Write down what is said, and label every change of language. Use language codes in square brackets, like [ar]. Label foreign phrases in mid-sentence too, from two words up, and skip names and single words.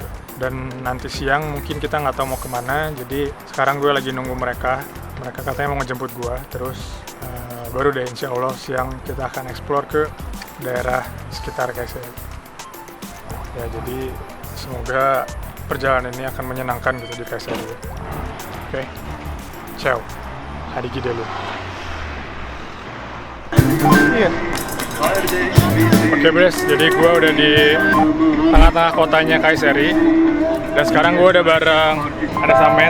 [id] Dan nanti siang mungkin kita nggak tahu mau kemana, jadi sekarang gue lagi nunggu mereka katanya mau ngejemput gue, terus baru deh [ar] insya Allah [id] siang kita akan explore ke daerah sekitar Kayseri. Ya, jadi semoga perjalanan ini akan menyenangkan gitu di Kayseri. Oke. [tr] Ciao. Hadi gidelim. [id] Iya. Oke, Bres. Jadi gue udah di tengah-tengah kotanya Kayseri. Dan sekarang gue udah bareng ada Samet.